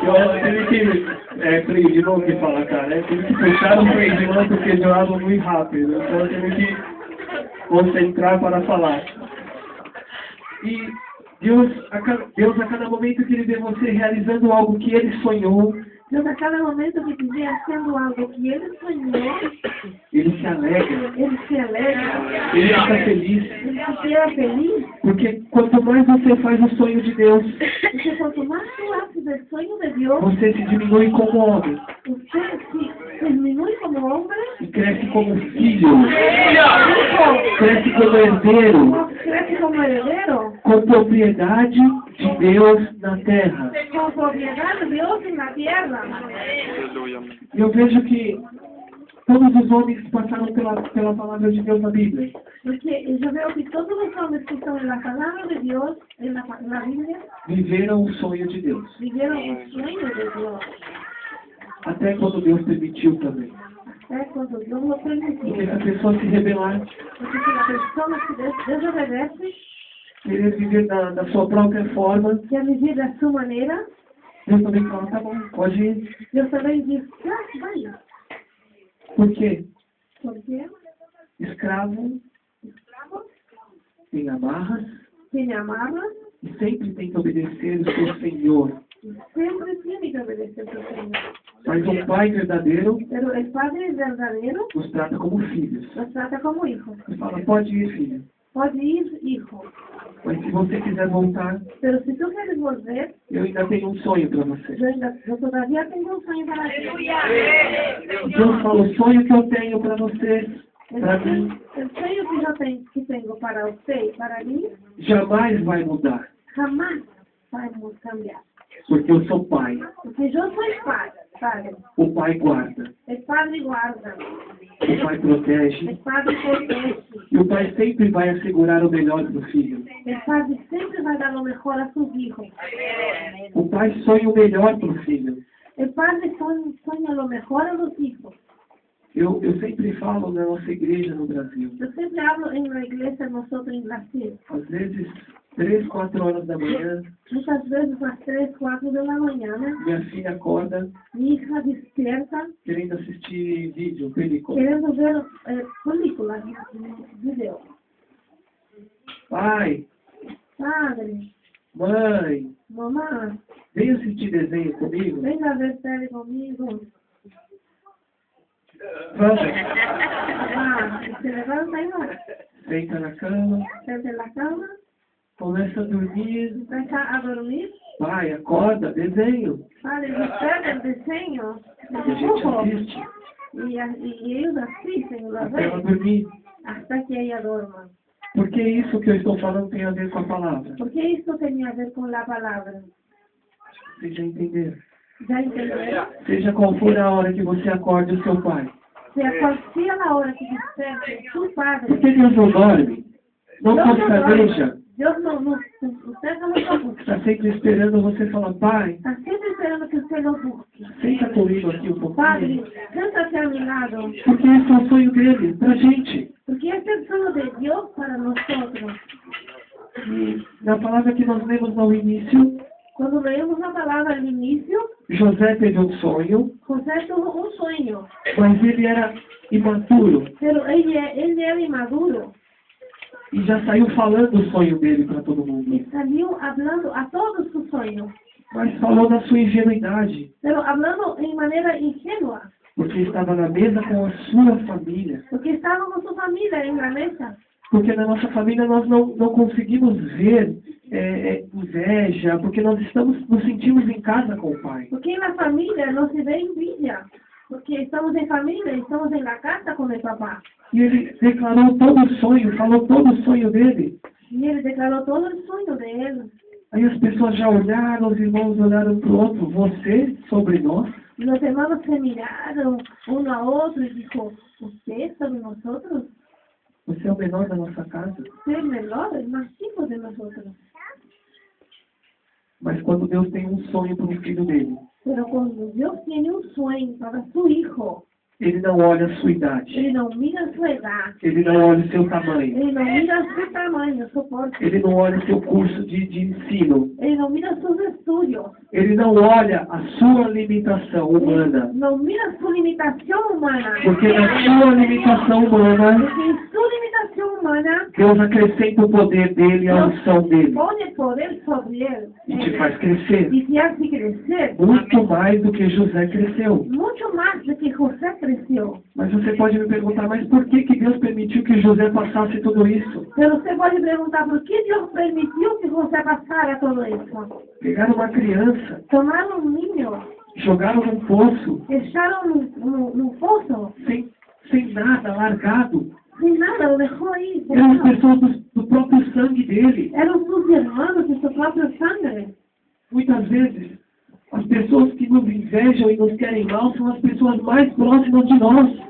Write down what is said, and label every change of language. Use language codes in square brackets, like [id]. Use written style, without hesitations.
[pt] Eu tive que, Cris, de novo que fala, cara, né? Tive que puxar o Cris de novo porque jogava muito rápido. Então eu tive que concentrar para falar. E Deus a cada momento que Ele vê você realizando algo que Ele sonhou, [es] Dios a cada momento que te ve haciendo algo que Él soñó, [pt] Ele se alegra, [es] Él se alegra, [pt] Ele fica feliz. [es] Él se queda feliz. [pt] Porque quanto mais você faz o sonho de Deus, [es] Porque cuanto más tú haces el sueño de Dios, [pt] você se diminui como homem [es] usted se disminuye como hombre, [pt] e cresce como filho, cresce como herdeiro, [es] crece como heredero, [pt] com propriedade de Deus na terra. [es] con propiedad de Dios en la tierra. [pt] E eu vejo que todos os homens que passaram pela palavra de Deus na Bíblia, [es] Porque yo veo que todos los hombres que están en la palabra de Dios, en la Biblia, [pt] viveram o sonho de Deus. [es] vivieron un sueño de Dios. [pt] Até quando Deus permitiu também. [es] Cuando Dios lo [pt] Porque [es] permitió. [pt] se a pessoa se rebelar, [es] Porque si la persona se desobedece, [pt] querer viver da sua própria forma, [es] ya vivir de su manera, [pt] Deus também fala, tá bom, pode ir. [es] Dios también dice, vaya. [pt] Por quê? [es] Porque [pt] Escravo tem amarras [es] tiene amarras, [pt] e sempre tem que obedecer o seu Senhor. [es] siempre tiene que obedecer a su Señor. [pt] Mas um pai verdadeiro [es] Pero el Padre verdadero [pt] nos trata como filhos. [es] los trata como hijos. [pt] Ele fala, pode ir, filho. [es] Puede ir, hijo. [pt] Mas se você quiser voltar, [es] Pero si tú quieres volver, [pt] eu ainda tenho um sonho para você. [es] yo todavía tengo un sueño para ti. [pt] Deus fala, o sonho que eu tenho para você, para mim, [es] El sueño que tengo para usted y para mí, [pt] jamais vai mudar. [es] jamás vamos a cambiar. [pt] Porque eu sou pai. [es] Porque yo soy padre. [pt] O pai guarda. [es] El Padre guarda. [pt] O pai protege. [es] El Padre protege. [pt] E o pai sempre vai assegurar o melhor para o filho. [es] El Padre siempre va a dar lo mejor a sus hijos. [pt] O pai sonha o melhor para o filho. [es] El Padre sueña lo mejor a los hijos. [pt] Eu sempre falo na nossa igreja no Brasil. [es] Yo siempre hablo en la iglesia nosotros en Brasil. [pt] Às vezes, 3, 4 horas da manhã, [es] Muchas veces a las 3, 4 de la mañana, [pt] minha filha acorda [es] mi hija despierta [pt] querendo assistir vídeo, película. [es] queriendo ver películas, videos. [pt] Pai, [es] Padre, [pt] mãe, [es] mamá, [pt] vem assistir desenho comigo. [es] venga a ver tele conmigo. [pt] Vamos. [es] Mamá, se levanta y va. [pt] Senta na cama, [es] Siente en la cama, [pt] começa a dormir. [es] empieza a dormir. [pt] Pai, acorda, desenho. [es] Padre, despierta el diseño, [pt] E a [es] el [pt] gente [es] dibujo. [pt] assiste [es] Y ellos asisten, lo [pt] até ela [es] ven, [pt] dormir. [es] hasta que ella duerma. [pt] Porque isso que eu estou falando tem a ver com a palavra. [es] Porque esto tenía que ver con la palabra. [pt] Vocês já entenderam? [es] ¿Ya entendieron? [pt] Seja qual for a hora que você acorde o seu pai. [es] Sea cual sea la hora que despierte su padre, [pt] Porque Deus não dorme, não [es] Dios no costaneja. duerme. Dios usted no lo busca. [pt] Está sempre esperando você falar, pai, [es] Está siempre esperando que usted lo busque. [pt] senta comigo aqui um [es] Padre, [pt] pouquinho. [es] siéntate a mi lado. [pt] Porque esse é o sonho dele, pra gente. [es] Porque este es el sueño de Dios para nosotros. [pt] E na palavra que nós lemos no início, [es] Cuando leemos la palabra al inicio, [pt] José teve um sonho, [es] José tuvo un sueño, [pt] mas ele era imaturo. [es] pero él era inmaduro. [pt] E já saiu falando o sonho dele para todo mundo. [es] Y salió hablando a todos sus sueños, [pt] Mas falou na sua ingenuidade. [es] pero hablando en manera ingenua, [pt] Porque estava na mesa com a sua família. [es] porque estaba con su familia en la mesa. [pt] Porque na nossa família nós não conseguimos ver inveja, porque nós nos sentimos em casa com o pai. [es] Porque en la familia no se ve envidia, porque estamos en familia, estamos en la casa con el papá. [pt] E ele declarou todo o sonho, falou todo o sonho dele. [es] Y él declaró todo el sueño de él. [pt] Aí as pessoas já olharam, os irmãos olharam para o outro, você sobre nós? [es] Y los hermanos se miraron uno a otro y dijo, ¿usted sobre nosotros? [pt] Você é o menor da nossa casa. [es] Usted es el menor, el más chico de nosotros. [pt] Mas quando Deus tem um sonho para o filho dele, [es] Pero cuando Dios tiene un sueño para su hijo, [pt] Ele não olha a sua idade. [es] Él no mira su edad, [pt] Ele não olha o seu tamanho. [es] Él no mira su tamaño, su porte, [pt] Ele não olha o seu curso de ensino. [es] Él no mira sus estudios, [pt] Ele não olha a sua limitação humana. [es] no mira su limitación humana. [pt] Porque na sua limitação humana, [es] Porque en su limitación humana, [pt] Deus acrescenta o poder dele e a unção dele. [es] pone poder sobre él [pt] E te faz crescer. [es] y te hace crecer [pt] Muito mais do que José cresceu. [es] mucho más de que José creció. [pt] Mas você pode me perguntar, mas por que Deus permitiu que José passasse tudo isso? [es] Pero usted puede preguntar por qué Dios permitió que José pasara todo eso. [pt] Pegaram uma criança, [es] Tomaron un niño, [pt] jogaram num poço, [es] echaron num pozo, [pt] sem nada, largado. [es] sin nada, lo dejó ahí. [pt] Eram as [es] botado. [pt] pessoas do próprio sangue dele. [es] Eran sus hermanos de su propia sangre. [pt] Muitas vezes, as pessoas que nos invejam e nos querem mal são as pessoas mais próximas de nós.